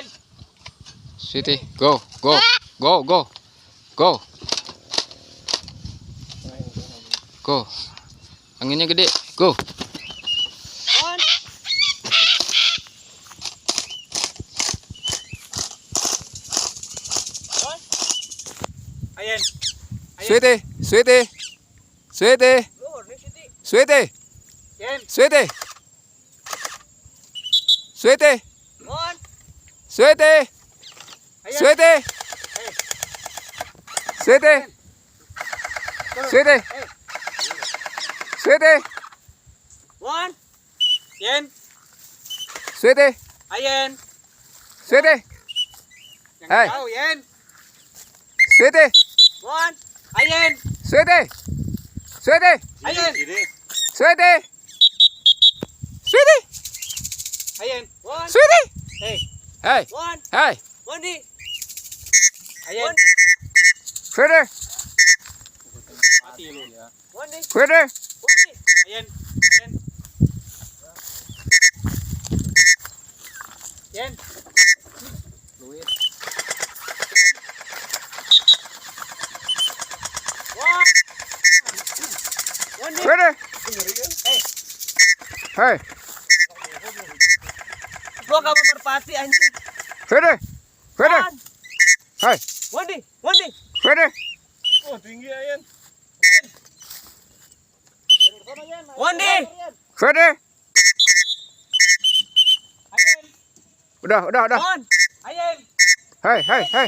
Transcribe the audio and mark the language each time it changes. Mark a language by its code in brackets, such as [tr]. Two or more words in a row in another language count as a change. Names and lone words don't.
[en] Sweety, go, go, go, go, go, go. [id] Anginnya gede, go. On. On. Ayen. Sweety, Sweety, Sweety, Luhur nih Siti. Sweety, Yen. Sweety, Sweety, On. Sweety, Ayen. Sweety, Hey. Sweety, Sweety, Hey. Sweety, On. Yen. Sweety, Ayen. Sweety, Yang Hey. jauh Yen. Sweety, On. Ayen. Sweety, Sweety, Ayen. Sweety, Sweety, Ayen. On. Sweety. Hey. Hey, On. hey, On di. Ayen. Sweety, Mati lu ya. On di. Sweety, On di. Ayen. Ayen. Yen. Luit. On. On di. Sweety, Hey. hey, Gua gak merpati anjing. Sweety, Sweety, On. hey, Wondi. Wondi. Sweety, Oh, tinggi Ayen. Wondi. Sweety. Ayen. Udah. On. Ayen. Hey, hey, hey,